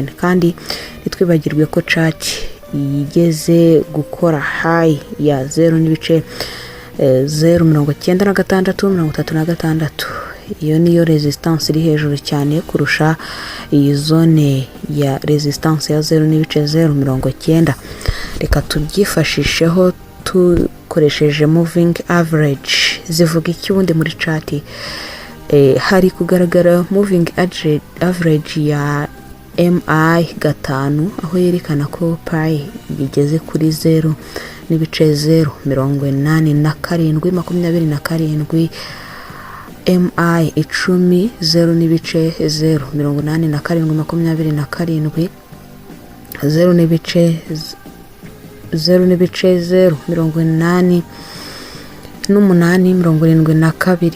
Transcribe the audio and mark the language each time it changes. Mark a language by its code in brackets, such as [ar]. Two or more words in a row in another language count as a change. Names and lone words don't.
[rw] Kandi nitwibagirwe ko chart igeze gukora high ya 0.09636, iyo niyo resistance iri hejuru cyane kurusha iyi zone ya resistance ya 0.090. Reka tubyifashisheho tukoresheje [en] moving average. [rw] Zivuga iki ubundi muri chart? Hari kugaragara [en] moving average [rw] ya MI5 aho yerekana ko payi bigeze kuri 0.08727, MI 10 0.08727, 0.08872.